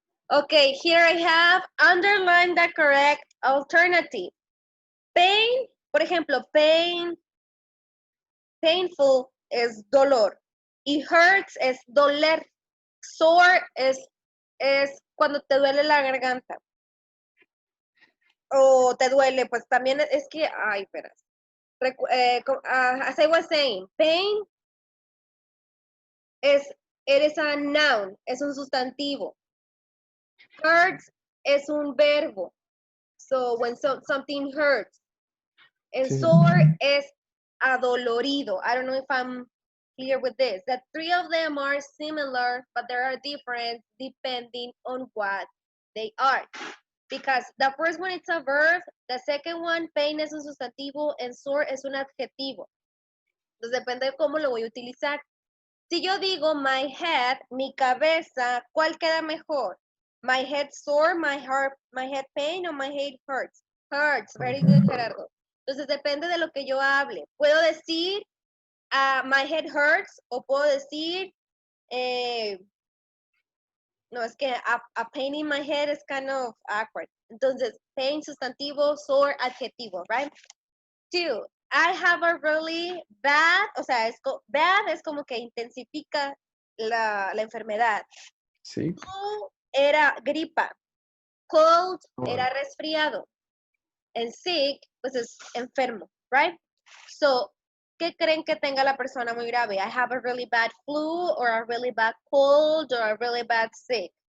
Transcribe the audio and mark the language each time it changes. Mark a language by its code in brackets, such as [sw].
[en] Okay, here I have underline the correct alternative. [es] Pain, por ejemplo, painful es dolor. Y hurts es doler. Sore es cuando te duele la garganta. O te duele, pues también es que, ay, espera. [en] As I was saying, pain it is a noun, [es] es un sustantivo. [en] Hurts [es] es un verbo. [en] So when something hurts. And [es] Sí. sore es adolorido. [en] I don't know if I'm clear with this. That 3 of them are similar, but there are different depending on what they are. Because the first one it's a verb, the second one, pain [es] es un sustantivo, [en] and sore [es] es un adjetivo. Entonces depende de cómo lo voy a utilizar. Si yo digo [en] my head, [es] mi cabeza, ¿cuál queda mejor? [en] My head sore, my head pain, o my head hurts? Hurts, very good, Gerardo. [es] Entonces depende de lo que yo hable. Puedo decir [en] my head hurts [es] o puedo decir no, es que [en] a pain in my head is kind of awkward. [es] Entonces, pain, sustantivo, sore, adjetivo, right? 2, [en] I have a really bad, [es] o sea, bad es como que intensifica la enfermedad. Sí. Flu era gripa. Cold Oh. era resfriado. [en] And sick, [es] pues es enfermo, right? So, ¿qué creen que tenga la persona muy grave? [en] I have a really bad flu, or a really bad cold, or a really bad sick.